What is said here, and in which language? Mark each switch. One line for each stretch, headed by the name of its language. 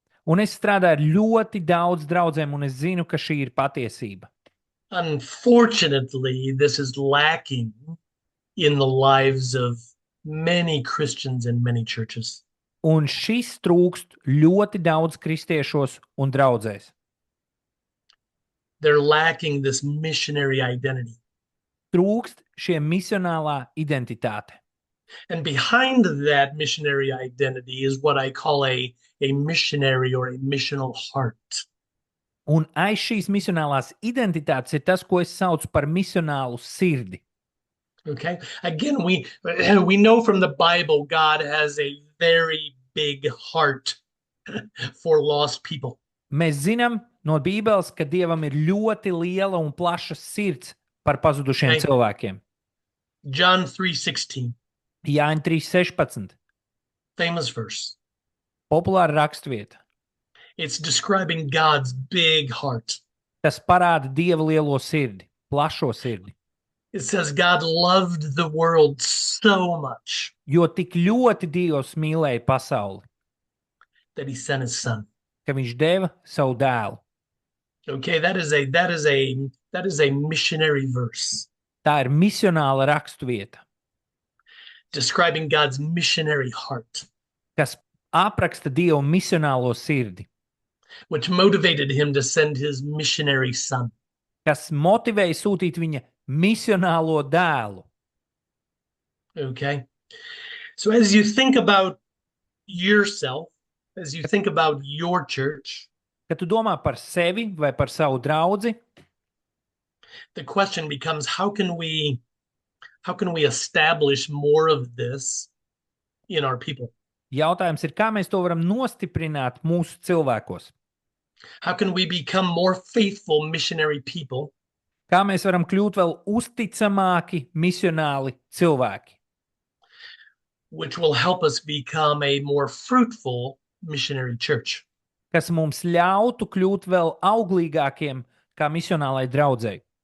Latvian: Un es strādāju ar ļoti daudz draudzēm, un es zinu, ka šī ir patiesība.
English: Unfortunately, this is lacking in the lives of many Christians in many churches.
Latvian: Un šis trūkst ļoti daudz kristiešos un draudzēs.
English: They're lacking this missionary identity.
Latvian: Trūkst šie misionālā identitāte.
English: And behind that missionary identity is what I call a missionary or a missional heart.
Latvian: Un aiz šīs misionālās identitātes ir tas, ko es saucu par misionālu sirdi.
English: Okay. Again, we know from the Bible God has a very big heart for lost people.
Latvian: Mēs zinām no Bībeles, ka Dievam ir ļoti liela un plaša sirds par pazudušiem cilvēkiem.
English: John 3:16.
Latvian: Jāņa 3:16.
English: Famous verse.
Latvian: Populāra rakstvieta.
English: It's describing God's big heart.
Latvian: Tas parāda Dieva lielo sirdi, plašo sirdi.
English: It says God loved the world so much
Latvian: Jo tik ļoti Dievs mīlēja pasauli,
English: that he sent his son.
Latvian: ka viņš deva savu dēlu.
English: Okay, that is a missionary verse
Latvian: Tā ir misionāla raksturvieta,
English: describing God's missionary heart,
Latvian: kas apraksta Dieva misionālo sirdi,
English: which motivated him to send his missionary son.
Latvian: kas motivēja sūtīt viņa misionālo dēlu.
English: Okay. So as you think about yourself, as you think about your church,
Latvian: Kad tu domā par sevi vai par savu draudzi,
English: the question becomes how can we establish more of this in our people?
Latvian: jautājums ir, kā mēs to varam nostiprināt mūsu cilvēkos?
English: How can we become more faithful missionary people
Latvian: Kā mēs varam kļūt vēl uzticamāki misionāli cilvēki,
English: which will help us become a more fruitful missionary church?
Latvian: kas mums ļautu kļūt vēl auglīgākiem kā misionālai draudzei?